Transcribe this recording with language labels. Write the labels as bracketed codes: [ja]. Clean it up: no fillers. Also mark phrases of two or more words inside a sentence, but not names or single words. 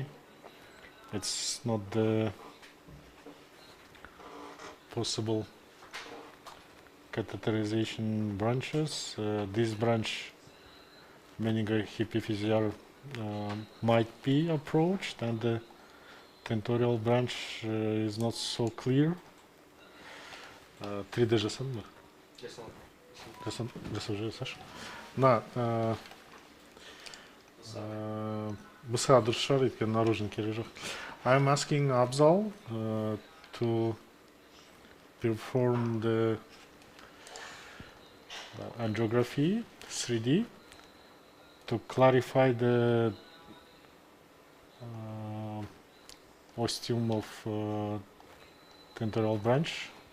[en] It's not the possible catheterization branches. This branch, meningohypophyseal, might be approached, and the tentorial branch is not so clear. [kk] 3D жасадың ба? Жасап жасашы. Мына мысыға дұрыс шығар, өйткені наружный керек жоқ. [en] I'm asking Abzal to perform the angiography 3D to clarify the ostium of tentorial branch.